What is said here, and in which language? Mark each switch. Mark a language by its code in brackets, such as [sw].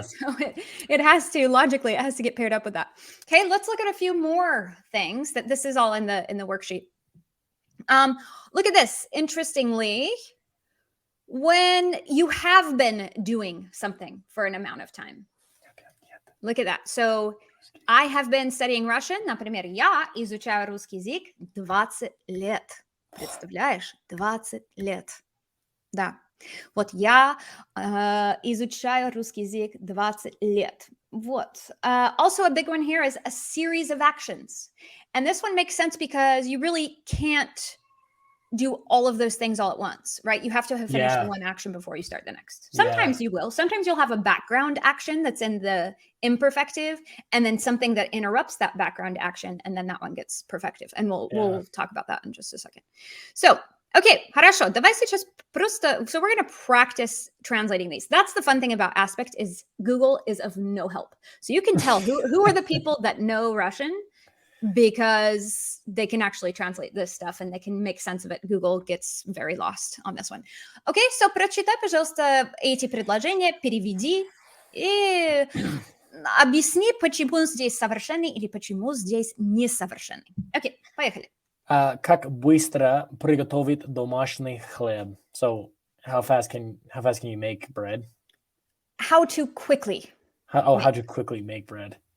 [en] So it has to, logically, it has to get paired up with that. Okay, let's look at a few more things that this is all in the worksheet. Look at this. Interestingly, when you have been doing something for an amount of time. Look at that. So I have been studying Russian. [ru] Например, я изучаю русский язык 20 лет. Представляешь? 20 лет. Да. Вот я изучаю русский язык 20 лет. Вот. [en] Also, a big one here is a series of actions. And this one makes sense because you really can't do all of those things all at once, right? You have to have finished one action before you start the next. Sometimes you will. Sometimes you'll have a background action that's in the imperfective and then something that interrupts that background action, and then that one gets perfective. And we'll talk about that in just a second. So, okay, [ru] хорошо. Давай сейчас просто... [en] So we're going to practice translating these. That's the fun thing about Aspect is Google is of no help. So you can tell who are the people that know Russian because they can actually translate this stuff and they can make sense of it. Google gets very lost on this one. Okay, so [ru] прочитай, пожалуйста, эти предложения, переведи и объясни, почему здесь совершенный или почему здесь несовершенный. Окей, поехали. Как быстро приготовить домашний хлеб? [en] So, how fast can you make bread? How to quickly. How to quickly make bread?